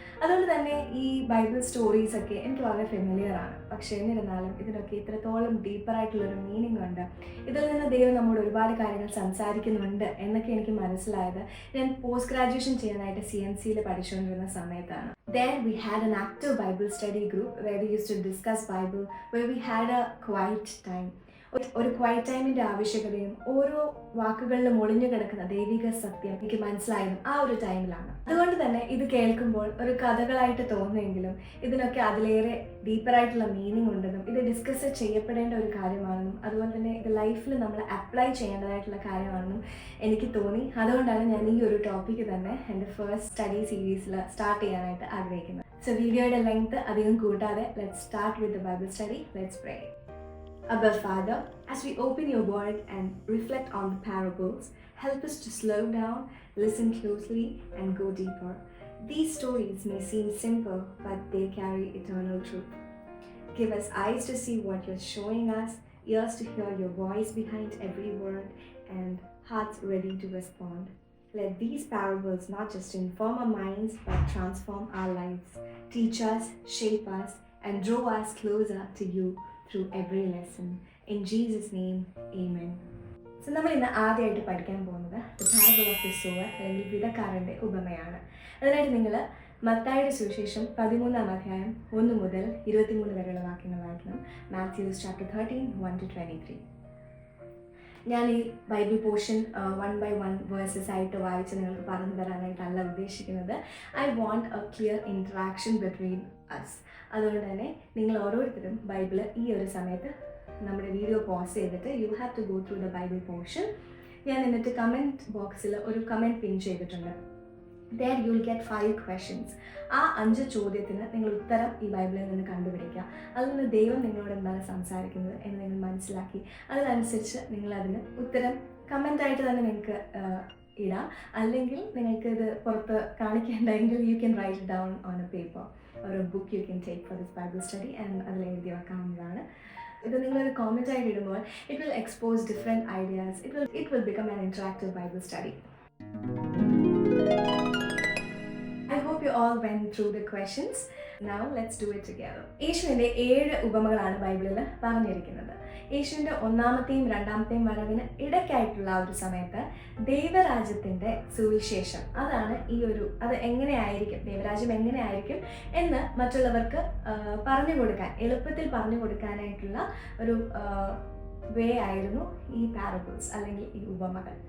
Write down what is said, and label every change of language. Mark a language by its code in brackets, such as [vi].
[ml] അതുകൊണ്ട് തന്നെ ഈ ബൈബിൾ സ്റ്റോറീസ് ഒക്കെ എനിക്ക് വളരെ ഫെമിലിയർ ആണ്. പക്ഷേ എന്നിരുന്നാലും ഇതിനൊക്കെ ഇത്രത്തോളം ഡീപ്പറായിട്ടുള്ളൊരു മീനിങ് ഉണ്ട്, ഇതിൽ നിന്ന് ദൈവം നമ്മോട് ഒരുപാട് കാര്യങ്ങൾ സംസാരിക്കുന്നുണ്ട് എന്നൊക്കെ എനിക്ക് മനസ്സിലായത് ഞാൻ പോസ്റ്റ് ഗ്രാജുവേഷൻ ചെയ്യാനായിട്ട് CNCയിൽ പഠിച്ചുകൊണ്ടിരുന്ന സമയത്താണ്. [en] There we had an active Bible study group where we used to discuss Bible, where we had a quiet time. [ml] ഒരു ക്വൈറ്റ് ടൈമിൻ്റെ ആവശ്യകതയും ഓരോ വാക്കുകളിലും ഒളിഞ്ഞു കിടക്കുന്ന ദൈവിക സത്യം എനിക്ക് മനസ്സിലായതും ആ ഒരു ടൈമിലാണ്. അതുകൊണ്ട് തന്നെ ഇത് കേൾക്കുമ്പോൾ ഒരു കഥകളായിട്ട് തോന്നുമെങ്കിലും ഇതിനൊക്കെ അതിലേറെ ഡീപ്പറായിട്ടുള്ള മീനിങ് ഉണ്ടെന്നും ഇത് ഡിസ്കസ് ചെയ്യപ്പെടേണ്ട ഒരു കാര്യമാണെന്നും അതുപോലെ തന്നെ ഇത് ലൈഫിൽ നമ്മൾ അപ്ലൈ ചെയ്യേണ്ടതായിട്ടുള്ള കാര്യമാണെന്നും എനിക്ക് തോന്നി. അതുകൊണ്ടാണ് ഞാൻ ഈ ഒരു ടോപ്പിക്ക് തന്നെ എൻ്റെ ഫസ്റ്റ് സ്റ്റഡി സീരീസിൽ സ്റ്റാർട്ട് ചെയ്യാനായിട്ട് ആഗ്രഹിക്കുന്നത്. [en] so [ml] വീഡിയോയുടെ ലെങ്ത് അധികം കൂട്ടാതെ [en] Let's start with the Bible study. Let's pray. Abba Father, as we open your word and reflect on the parables, help us to slow down, listen closely, and go deeper. These stories may seem simple, but they carry eternal truth. Give us eyes to see what you're showing us, ears to hear your voice behind every word, and hearts ready to respond. Let these parables not just inform our minds, but transform our lives, teach us, shape us, and draw us closer to you through every lesson. In Jesus' name, amen. [ml] So നമ്മൾ ഇന്ന് ആദ്യമായിട്ട് പഠിക്കാൻ പോകുന്നത് the parable of the sower അല്ലെങ്കിൽ വിതക്കാരൻ്റെ ഉപമയാണ്. അതിനായിട്ട് നിങ്ങൾ മത്തായിയുടെ സുവിശേഷം 13-ാം അധ്യായം 1 മുതൽ 23 വരെയുള്ള വാക്യങ്ങൾ വായിക്കണം. മാത്യൂസ് ചാപ്റ്റർ 13, 1-23. ഞാൻ ഈ ബൈബിൾ പോർഷൻ 1 by 1 വേഴ്സസ് ആയിട്ട് വായിച്ച് നിങ്ങൾക്ക് പറഞ്ഞു തരാനായിട്ടല്ല ഉദ്ദേശിക്കുന്നത്. [en] I want a clear interaction between us. [ml] അതുകൊണ്ട് തന്നെ നിങ്ങൾ ഓരോരുത്തരും ബൈബിള് ഈ ഒരു സമയത്ത് നമ്മുടെ വീഡിയോ പോസ് ചെയ്തിട്ട് [en] You have to go through the Bible portion. [ml] ഞാൻ എന്നിട്ട് കമൻറ്റ് ബോക്സിൽ ഒരു കമൻറ്റ് പിൻ ചെയ്തിട്ടുണ്ട്. [en] There you will get 5 questions. [ml] ആ 5 ചോദ്യത്തിന് നിങ്ങൾ ഉത്തരം ഈ ബൈബിളിൽ നിന്ന് കണ്ടുപിടിക്കുക. അതിൽ നിന്ന് ദൈവം നിങ്ങളോട് എന്താണ് സംസാരിക്കുന്നത് എന്ന് നിങ്ങൾ മനസ്സിലാക്കി അതിനനുസരിച്ച് നിങ്ങളതിന് ഉത്തരം കമൻ്റായിട്ട് തന്നെ നിങ്ങൾക്ക് ഇടാം. അല്ലെങ്കിൽ നിങ്ങൾക്ക് ഇത് പുറത്ത് കാണിക്കേണ്ടെങ്കിൽ [en] you can write it down on a paper or a book you can take for this Bible study and [ml] അതിൽ എഴുതി വെക്കാവുന്നതാണ്. ഇത് നിങ്ങളൊരു കോമൻറ്റ് ആയിട്ട് ഇടുമ്പോൾ [en] it will expose different ideas. It will become an interactive Bible study. I hope you all went through the questions. Now let's do it together. [ml] യേശുവിൻ്റെ 7 ഉപമകളാണ് ബൈബിളിൽ പറഞ്ഞിരിക്കുന്നത്. യേശുവിൻ്റെ 1-ാമത്തെയും 2-ാമത്തെയും വരവിന് ഇടയ്ക്കായിട്ടുള്ള ഒരു സമയത്ത് ദൈവരാജ്യത്തിൻ്റെ സുവിശേഷം അത് എങ്ങനെയായിരിക്കും, ദൈവരാജ്യം എങ്ങനെയായിരിക്കും എന്ന് മറ്റുള്ളവർക്ക് പറഞ്ഞു കൊടുക്കാൻ, എളുപ്പത്തിൽ പറഞ്ഞു കൊടുക്കാനായിട്ടുള്ള ഒരു വേ ആയിരുന്നു ഈ പാരബിൾസ് അല്ലെങ്കിൽ ഈ ഉപമകൾ.